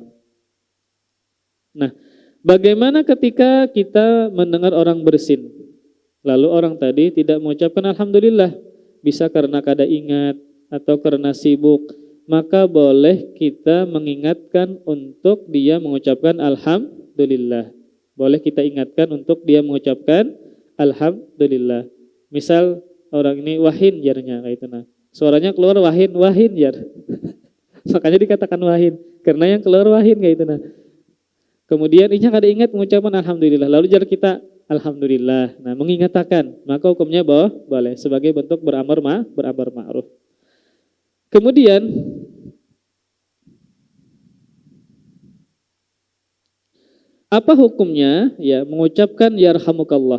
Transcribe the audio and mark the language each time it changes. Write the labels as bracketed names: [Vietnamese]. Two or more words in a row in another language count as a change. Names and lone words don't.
[Indonesian] Nah, bagaimana ketika kita mendengar orang bersin, lalu orang tadi tidak mengucapkan alhamdulillah, bisa karena kada ingat atau karena sibuk, maka boleh kita mengingatkan untuk dia mengucapkan alhamdulillah. alhamdulillah. Boleh kita ingatkan untuk dia mengucapkan alhamdulillah. [Banjar] Misal orang ini wahin jarnya kayak itu nah. Suaranya keluar wahin jar. Makanya dikatakan wahin karena yang keluar wahin kayak itu nah. Kemudian inya kada ingat mengucapkan alhamdulillah. Lalu jar kita alhamdulillah. [Indonesian] Nah, mengingatkan, maka hukumnya boleh sebagai bentuk beramar ma'ruf. Kemudian apa hukumnya ya mengucapkan yarhamukallah?